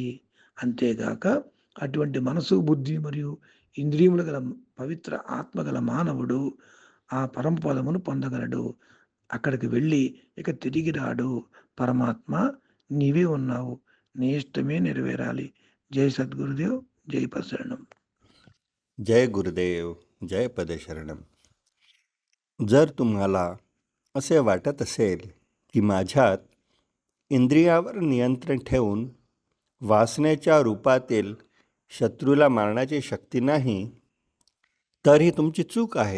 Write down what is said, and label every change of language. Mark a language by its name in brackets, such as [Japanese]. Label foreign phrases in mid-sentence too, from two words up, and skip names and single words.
[Telugu] అంతేగాక అటువంటి మనసు, బుద్ధి మరియు ఇంద్రియములు గల పవిత్ర ఆత్మ గల మానవుడు ఆ పరమపదమును పొందగలడు. అక్కడికి వెళ్ళి ఇక తిరిగి రాడు. పరమాత్మ నీవే ఉన్నావు, నీ ఇష్టమే నెరవేరాలి. [Hindi] जय सद्गुरुदेव, जय पशरणं. जय गुरुदेव, जय पदशरणम. [Marathi] जर तुम्हाला असे वाटत असेल की माझ्यात इंद्रियावर नियंत्रण ठेवून वासनेच्या रूपातील शत्रूला मारण्याची शक्ती नाही, तर ही तुमची चूक आहे.